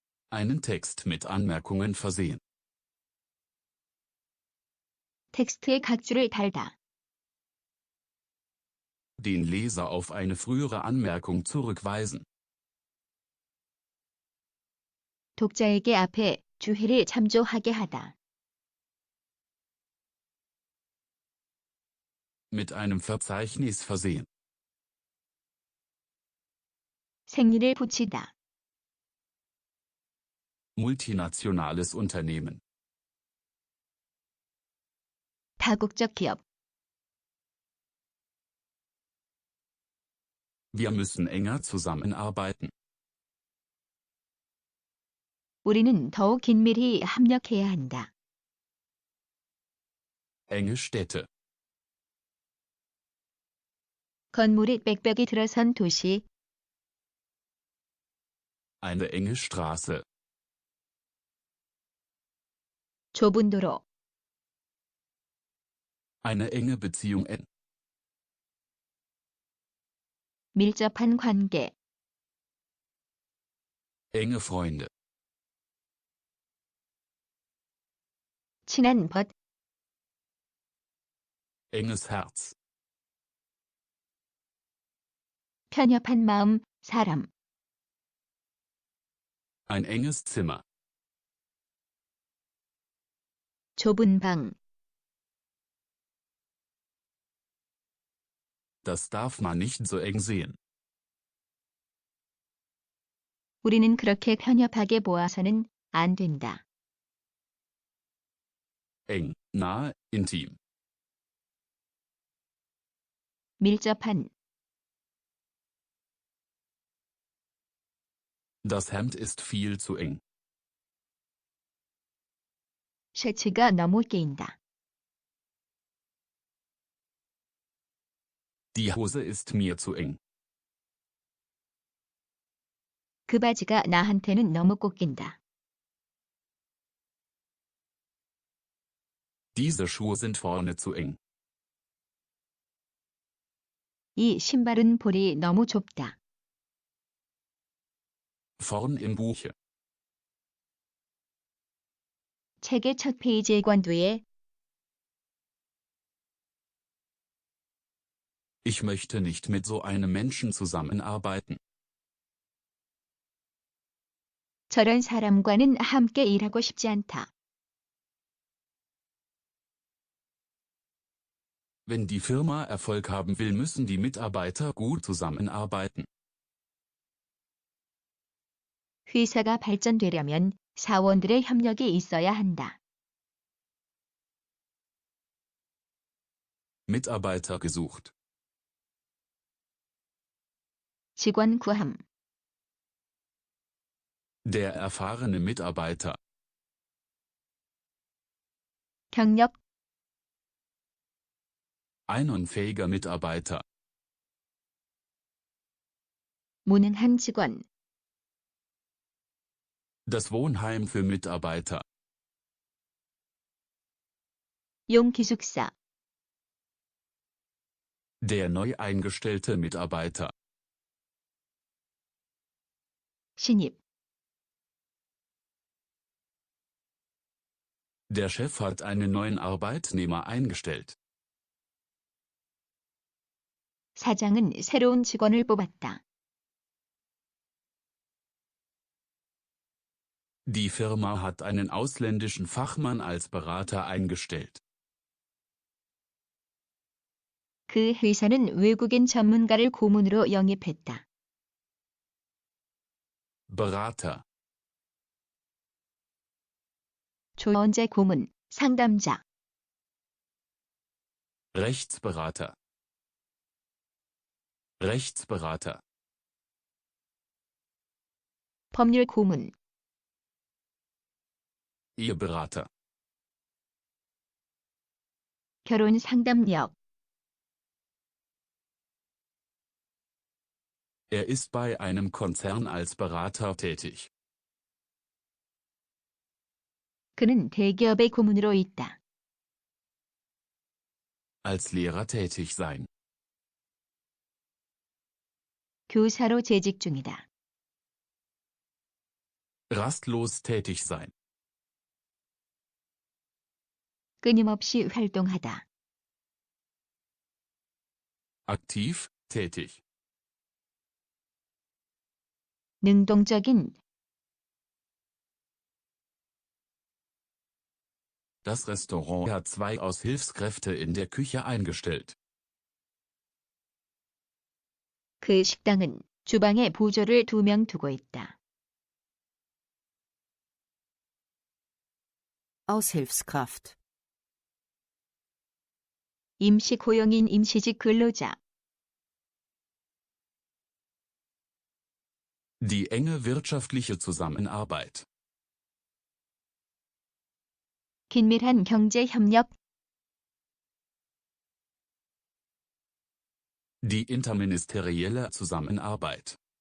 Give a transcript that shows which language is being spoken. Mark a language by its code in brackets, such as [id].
[de] Einen Text mit Anmerkungen versehen. [ko] 텍스트의 각주를 달다. [de] Den Leser auf eine frühere Anmerkung zurückweisen. [ko] 독자에게 앞에 주해를 참조하게 하다. [de] Mit einem Verzeichnis versehen. [ko] 생리를 붙이다. [de] Multinationales Unternehmen. [ko] 다국적 기업. [de] Wir müssen enger zusammenarbeiten. [ko] 우리는 더욱 긴밀히 협력해야 한다. [de] Enge Städte. [ko] 건물이 빽빽이 들어선 도시. [de] Eine enge Straße. [ko] 좁은 도로. [de] Eine enge Beziehung. [ko] 밀접한 관계. [de] Enge Freunde. [ko] 친한 벗. [de] Enges Herz. [ko] 편협한 마음, 사람. [de] Ein enges Zimmer. [ko] 좁은 방. [de] Das darf man nicht so eng sehen. [ko] 우리는 그렇게 편협하게 보아서는 안 된다. [de] Eng, nahe, intim. [ko] 밀접한. [de] Das Hemd ist viel zu eng. [ko] 셔츠가 너무 끼인다. [de] Die Hose ist mir zu eng. [ko] 그 바지가 나한테는 너무 꼭 낀다. [de] Diese Schuhe sind vorne zu eng. [ko] 이 신발은 볼이 너무 좁다. [de] Vorn im Buche. [ko] 책의 첫 페이지의 관두에. [de] Ich möchte nicht mit so einem Menschen zusammenarbeiten. [ko] 저런 사람과는 함께 일하고 싶지 않다. [de] Wenn die Firma Erfolg haben will, müssen die Mitarbeiter gut zusammenarbeiten. [ko] 회사가 발전되려면 사원들의 협력이 있어야 한다. [de] Mitarbeiter gesucht. [ko] 직원 구함. [de] Der erfahrene Mitarbeiter. [ko] 경력. [de] Ein unfähiger Mitarbeiter. [ko] 무능한 직원. [de] Das Wohnheim für Mitarbeiter. [ko] 용기숙사. [de] Der neu eingestellte Mitarbeiter. [ko] 신입. [de] Der Chef hat einen neuen Arbeitnehmer eingestellt. [ko] 사장은 새로운 직원을 뽑았다. [de] Die Firma hat einen ausländischen Fachmann als Berater eingestellt. [ko] 그 회사는 외국인 전문가를 고문으로 영입했다. [de] Berater. [ko] 조언자 고문, 상담자. [de] Rechtsberater. Rechtsberater. [ko] 법률 고문. [de] Eheberater. [ko] 결혼 상담력. [de] Er ist bei einem Konzern als Berater tätig. [ko] 그는 대기업의 고문으로 있다. [de] Als Lehrer tätig sein. [ko] 교사로 재직 중이다. [de] Rastlos tätig sein. [ko] 끊임없이 활동하다. [de] Aktiv, tätig. [ko] 능동적인, [de] Das Restaurant hat 2 Aushilfskräfte in der Küche eingestellt. [ko] 그 식당은 주방에 보조를 2명 두고 있다. [de] Aushilfskraft. [ko] 임시 고용인 임시직 근로자. [de] Die enge wirtschaftliche Zusammenarbeit. [ko] 긴밀한 경제 협력. [de] Die interministerielle Zusammenarbeit.